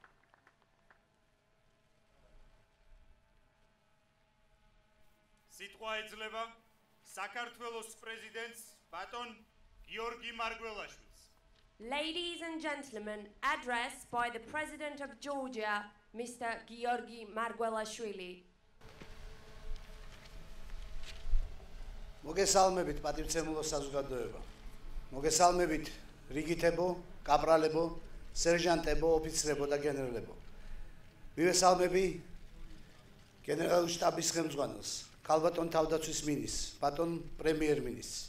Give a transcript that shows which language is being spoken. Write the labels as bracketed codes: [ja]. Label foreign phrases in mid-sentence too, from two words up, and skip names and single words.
[ka] სიტყვა გაეძლება საქართველოს პრეზიდენტს ბატონ გიორგი მარგველაშვილს. [en] Ladies and gentlemen, address by the President of Georgia, Mr. Giorgi Margvelashvili. [ka] მოგესალმებით პატივცემულო საზოგადოება. მოგესალმებით რიგითებო, კაპრალებო, სერჟანტებო, ოფიცრებო და გენერალებო. მივესალმები გენერალური შტაბის ხელმძღვანელს, ქალბატონ თავდაცვის მინისტრს, ბატონ პრემიერ-მინისტრს.